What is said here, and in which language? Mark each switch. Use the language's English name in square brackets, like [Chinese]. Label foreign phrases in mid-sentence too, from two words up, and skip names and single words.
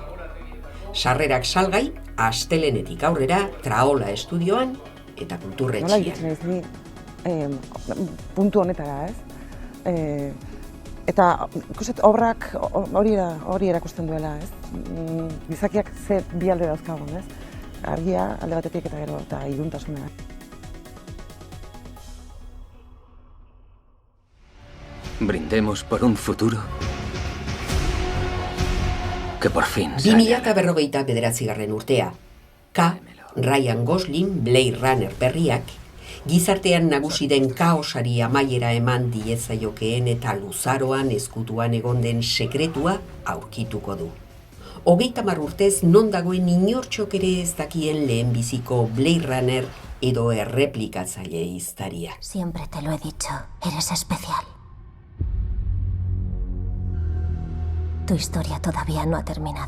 [Basque] Sarrerak salgai, astelenetik aurrera Traola estudioan eta kulturretxean. Puntu honetara, ez? Eta ikusten obrak hori erakusten duela, ez? Gizakiak ze bi alde dauzkagun, ez? Argia alde batetik eta gero eta iluntasuna. [Spanish] Brindemos por un futuro que por fin [Basque] 2049. urtea. Ryan Gosling, Blade Runner berriak, gizartean nagusi den kaosari amaiera eman diezaiokeen eta luzaroan ezkutuan egon den sekretua aurkituko du. 30 urtez non dagoen inortxok ere ez dakien lehenbiziko Blade Runner edo erreplikatzaile iztaria. [Spanish] Siempre te lo he dicho, eres especial. Tu historia todavía no ha terminado.